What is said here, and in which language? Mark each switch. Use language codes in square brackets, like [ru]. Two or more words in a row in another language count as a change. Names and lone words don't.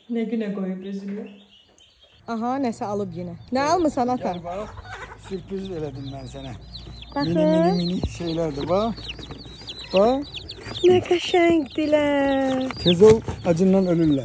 [tr] Ne güne koyup üzülüyor. [az] Aha nəsə alıb yenə. Nə almısan ata? [tr] Gel bak. Sürpriz verdim ben sana. Bakın. Mini şeyler de bak. Bak. [az] Nə qəşəngdilər. Tez ol acından ölürler.